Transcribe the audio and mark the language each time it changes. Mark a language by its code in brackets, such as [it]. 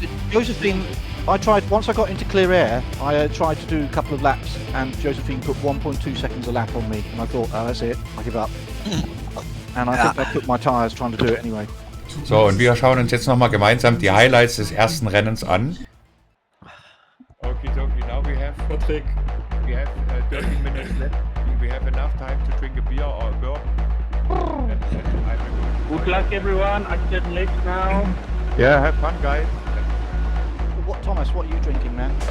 [en] Josephine, I tried, once I got into clear air, I tried to do a couple of laps and Josephine put 1.2 seconds a lap on me and I thought, oh, that's it, I give up. And I think I put my tyres trying to do it anyway. [de] So, und wir schauen uns jetzt nochmal gemeinsam die Highlights des ersten Rennens an. [en] Okay, now we have 30 minutes left. We have enough time to drink a beer or a bourbon. Good luck, everyone. I'm getting late now. Yeah, have fun, guys. What, Thomas, what are you drinking, man?